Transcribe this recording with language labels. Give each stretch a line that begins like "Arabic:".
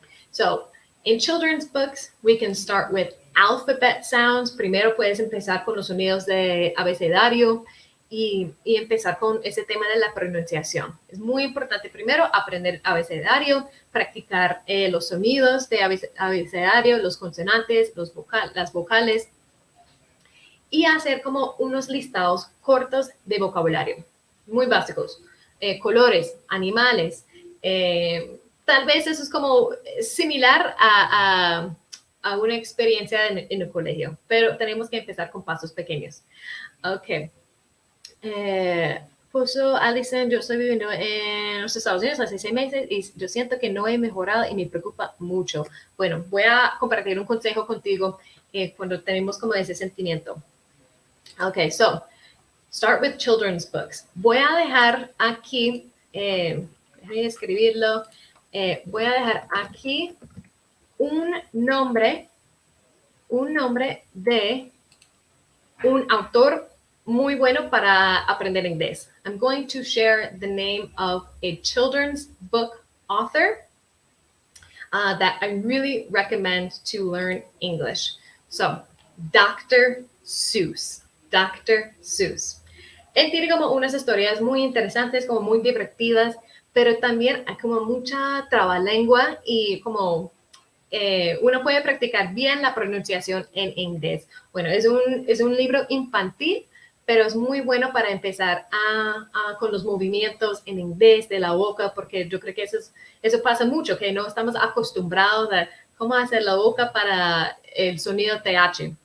English: So, in children's books, we can start with alphabet sounds.
Spanish: Primero puedes empezar con los sonidos de abecedario y empezar con ese tema de la pronunciación. Es muy importante primero aprender abecedario, practicar los sonidos de abecedario, los consonantes, las vocales y hacer como unos listados cortos de vocabulario, muy básicos. Colores, animales, tal vez eso es como similar a una experiencia en el colegio, pero tenemos que empezar con pasos pequeños. Ok. Puso Alison, yo estoy viviendo en los Estados Unidos hace 6 meses y yo siento que no he mejorado y me preocupa mucho. Bueno, voy a compartir un consejo contigo cuando tenemos como ese sentimiento.
English: Ok, so, start with children's books.
Spanish: Voy a dejar aquí, déjame escribirlo, voy a dejar aquí un nombre de un autor muy bueno para aprender inglés.
English: I'm going to share the name of a children's book author that I really recommend to learn English. So, Dr. Seuss.
Spanish: Él tiene como unas historias muy interesantes, como muy divertidas, pero también hay como mucha trabalengua y como uno puede practicar bien la pronunciación en inglés. Bueno, es un libro infantil, pero es muy bueno para empezar con los movimientos en inglés de la boca, porque yo creo que eso pasa mucho, que no estamos acostumbrados a cómo hacer la boca para el sonido TH.